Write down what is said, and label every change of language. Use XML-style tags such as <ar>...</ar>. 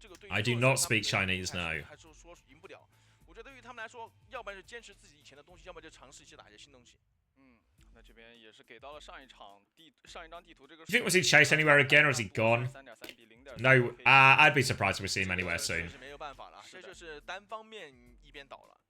<en>I do not speak Chinese, no.</en> <zh>我觉得对于他们来说，要不然就坚持自己以前的东西，要么就尝试一些打一些新东西。那这边也是给到了上一张地图这个。</zh> <en>You think we'll see Chase anywhere again, or is he gone? No, I'd be surprised if we see him anywhere soon.</en> <zh>没有办法了，这就是单方面一边倒了。</zh>